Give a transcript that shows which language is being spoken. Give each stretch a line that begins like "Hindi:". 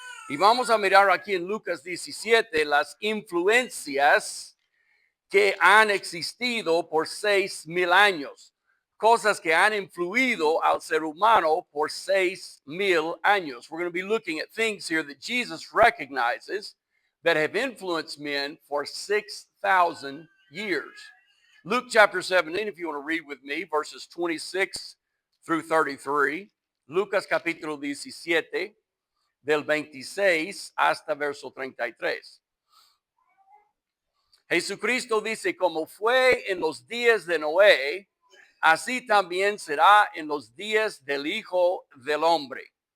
Spanish: Y vamos a mirar aquí en Lucas 17 las influencias que han existido por 6,000 años. Cosas que han influido al ser humano por 6,000 años.
English: We're going to be looking at things here that Jesus recognizes that have influenced men for 6,000 years. Luke chapter 17, if you want to read with me, verses 26 through 33.
Spanish: Lucas capítulo 17, del 26 hasta verso 33. Jesucristo dice, como fue en los días de Noé, así también será en los días del Hijo del Hombre.